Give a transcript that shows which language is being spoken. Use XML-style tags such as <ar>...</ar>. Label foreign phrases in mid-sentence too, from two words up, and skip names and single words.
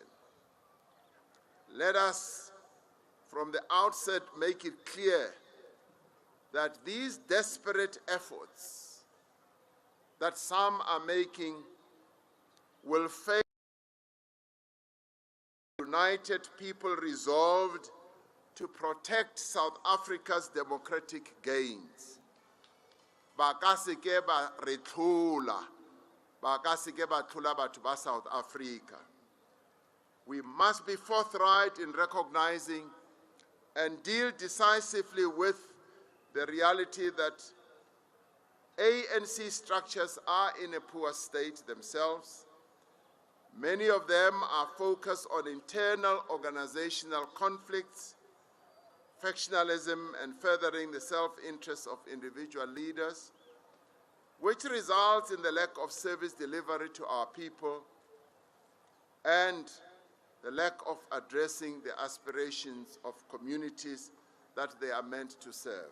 <en>Let us, from the outset, make it clear that these desperate efforts that some are making will fail. United people resolved to protect South Africa's democratic gains.</en> <tn>Ba ka se ke ba re tlhola, ba ka se ke ba tlhola batho ba South Africa.</tn> <en>We must be forthright in recognizing and deal decisively with the reality that ANC structures are in a poor state themselves. Many of them are focused on internal organizational conflicts, factionalism, and furthering the self-interest of individual leaders, which results in the lack of service delivery to our people and the lack of addressing the aspirations of communities that they are meant to serve.</en>